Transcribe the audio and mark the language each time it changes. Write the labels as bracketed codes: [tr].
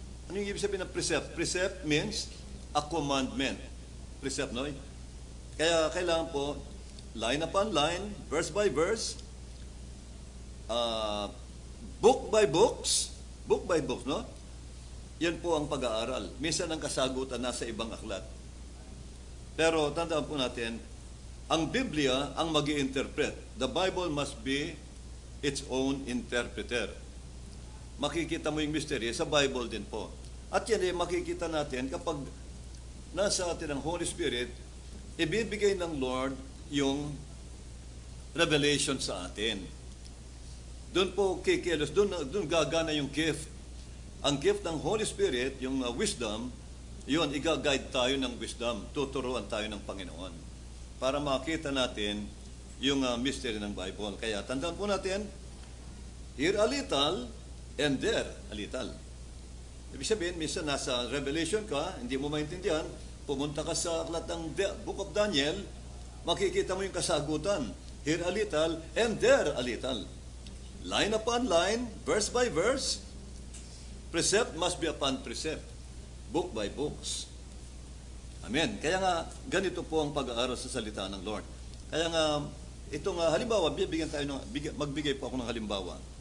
[tl] Ano yung ibig sabihin ng precept? [en] Precept means a commandment. [tl] Precept, no? Kaya kailangan po, [en] line upon line, verse by verse, book by books, no? [tl] Yan po ang pag-aaral. Minsan ang kasagutan nasa ibang aklat. Pero tandaan po natin, ang Biblia ang mag-i-interpret. [en] The Bible must be its own interpreter. [tl] Makikita mo yung mystery sa Bible din po. At yan ay makikita natin kapag nasa atin ang Holy Spirit, ibibigay ng Lord yung revelation sa atin. Doon po kikilos, doon gagana yung gift. Ang gift ng Holy Spirit, yung wisdom, yun, i-guide tayo ng wisdom. Tuturuan tayo ng Panginoon para makita natin yung mystery ng Bible. Kaya tandaan po natin, [en] here a little and there a little. [tl] Ibig sabihin, minsan nasa Revelation ka, hindi mo maintindihan, pumunta ka sa aklat ng Book of Daniel, makikita mo yung kasagutan. [en] Here a little and there a little. Line upon line, verse by verse, precept must be upon precept, book by books. [tl] Amen. Kaya nga, ganito po ang pag-aaral sa salita ng Lord. Kaya nga, itong halimbawa, magbigay po ako ng halimbawa.